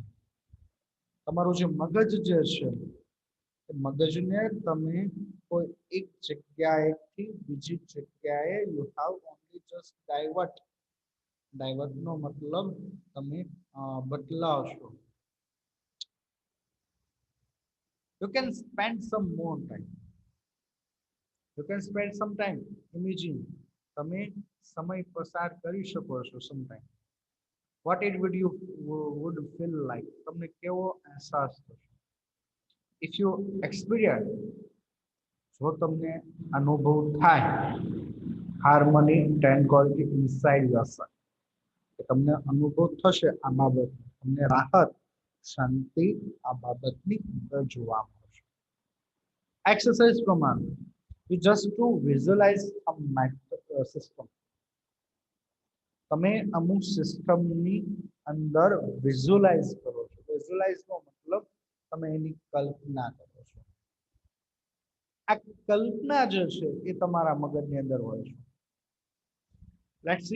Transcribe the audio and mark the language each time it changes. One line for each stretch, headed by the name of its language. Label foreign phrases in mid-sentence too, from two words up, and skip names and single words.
Gujarati: તમારું જે મગજ જે છે એ મગજને તમે કોઈ એક જગ્યાએથી બીજી જગ્યાએ
English: you have only just divert.
Gujarati: ડાયવર્ટનો મતલબ તમે બદલાવશો.
English: You can spend some more time. You can spend some time imaging.
Gujarati: તમે સમય પસાર કરી શકો છો sometime.
English: What it would feel like.
Gujarati: તમને કેવો અહેસાસ થશે.
English: If you experience,
Gujarati: જો તમને અનુભવ થાય,
English: harmony, tranquility inside yourself,
Gujarati: કે તમને અનુભવ થશે આ બાબત, તમને રાહત, શાંતિ આ બાબતની અંદર જોવા મળશે. એક્સરસાઇઝ પ્રમાણે
English: you just to visualize a system.
Gujarati: તમે અમુક સિસ્ટમની અંદર વિઝ્યુઅલાઇઝ કરો છો. વિઝ્યુઅલાઇઝનો મતલબ તમે એની કલ્પના કરો છો. આ કલ્પના જે છે એ તમારા મગજની અંદર હોય છે.
English: let's see.